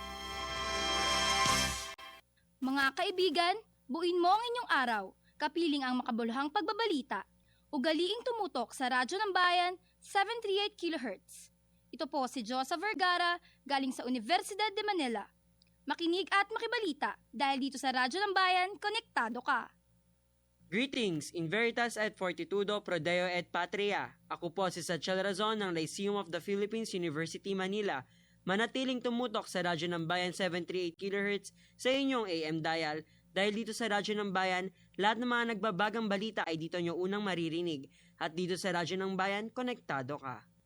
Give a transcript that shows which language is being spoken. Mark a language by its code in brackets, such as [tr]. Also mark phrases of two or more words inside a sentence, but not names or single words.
[tl] Mga kaibigan, buuin mo ang inyong araw, kapiling ang makabuluhang pagbabalita. Ugaliing tumutok sa Radyo ng Bayan, 738 kHz. Ito po si Josa Vergara, galing sa Universidad de Manila. Makinig at makibalita dahil dito sa Radyo ng Bayan, konektado ka. Greetings, [la] in veritas et fortitudo pro Deo et Patria. [tl] Ako po si Satchel Razon ng Lyceum of the Philippines, University, Manila. Manatiling tumutok sa Radyo ng Bayan 738 kHz sa inyong AM dial dahil dito sa Radyo ng Bayan, lahat ng mga nagbabagang balita ay dito nyo unang maririnig. At dito sa Radyo ng Bayan, konektado ka.